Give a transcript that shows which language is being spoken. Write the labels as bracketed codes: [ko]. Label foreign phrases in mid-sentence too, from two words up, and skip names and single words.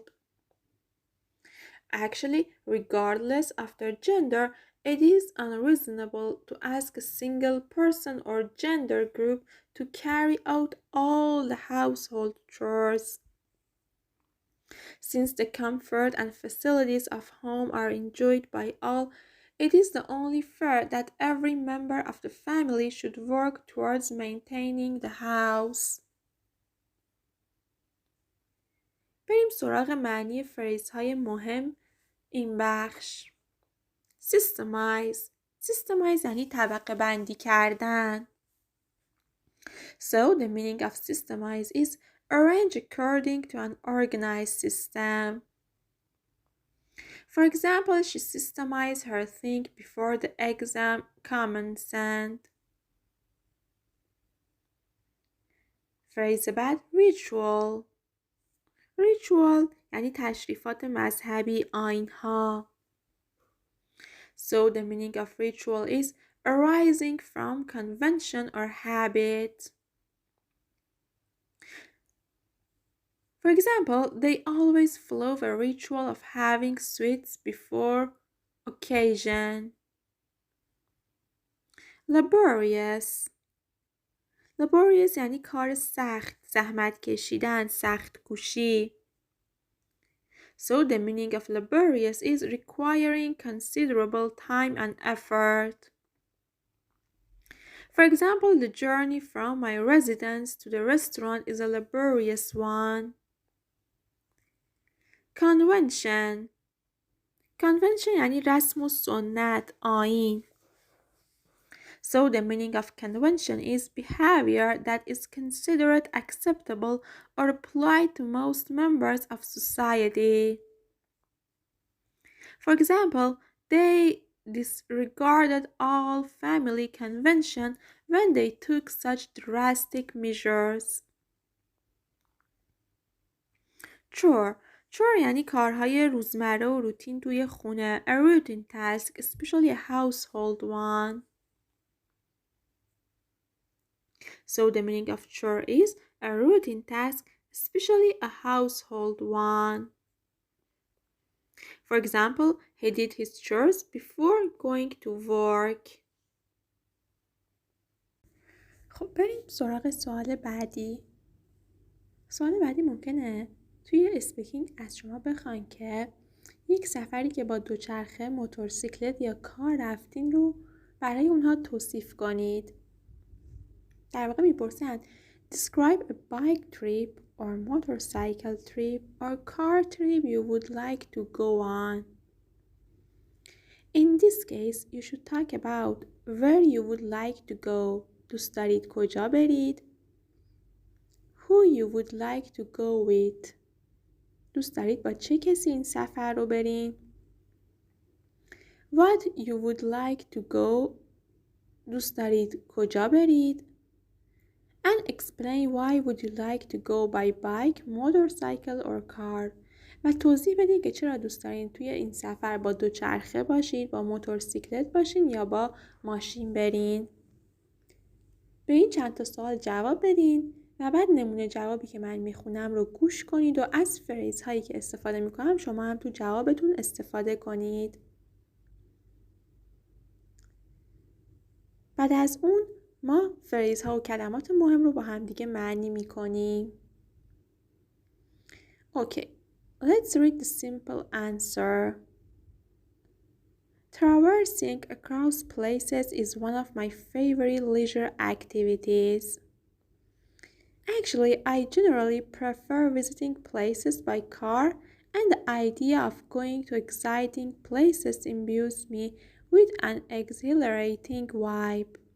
[en] Actually, regardless of their gender, it is unreasonable to ask a single person or gender group to carry out all the household chores. Since the comfort and facilities of home are enjoyed by all, it is the only fair that every member of the family should work towards maintaining the house. [fa] بریم سراغ معنی فریزهای مهم این بخش. [en] Systemize. Systemize [fa] یعنی طبقه بندی کردن. [en] So the meaning of systemize is arrange according to an organized system. For example, she systemized her thing before the exam commenced. [fa] phrase بعد ritual. ritual یعنی تشریفات مذهبی، آیین‌ها. [en] So the meaning of ritual is arising from convention or habit. For example, they always follow a ritual of having sweets before occasion. Laborious. [fa] laborious یعنی کار سخت، زحمت کشیدن، سخت کوشی. [en] So the meaning of laborious is requiring considerable time and effort. For example, the journey from my residence to the restaurant is a laborious one. Convention. convention [fa] یعنی رسم و سنت، آیین. [en] So the meaning of convention is behavior that is considered acceptable or applied to most members of society. For example, they disregarded all family convention when they took such drastic measures. Chore. [fa] chore یعنی کارهای روزمره و روتین توی خونه. [en] A routine task, especially a household one. So the meaning of chore is a routine task, especially a household one. For example, he did his chores before going to work. [fa] خب بریم سراغ سوال بعدی. سوال بعدی ممکنه توی اسپیکینگ از شما بخوان که یک سفری که با دوچرخه، موتورسیکلت یا کار رفتین رو برای اونها توصیف کنید. در واقع میپرسن [en] Describe a bike trip or motorcycle trip or car trip you would like to go on. In this case, you should talk about where you would like to go. [fa] دوست دارید کجا برید؟ [en] Who you would like to go with. [fa] دوست دارید با چه کسی این سفر رو برین؟ [en] What you would like to go. [fa] دوست دارید کجا برید؟ [en] And explain why would you like to go by bike, motorcycle or car. [fa] و توضیح بدید که چرا دوست دارین توی این سفر با دوچرخه باشید، با موتورسیکلت باشین یا با ماشین برین. به این چند تا سوال جواب بدین و بعد نمونه جوابی که من میخونم رو گوش کنید و از فریز هایی که استفاده میکنم شما هم تو جوابتون استفاده کنید. بعد از اون ما فریز ها و کلمات مهم رو با هم دیگه معنی میکنیم. [en] Okay, let's read the simple answer. Traversing across places is one of my favorite leisure activities. Actually, I generally prefer visiting places by car, and the idea of going to exciting places imbues me with an exhilarating vibe.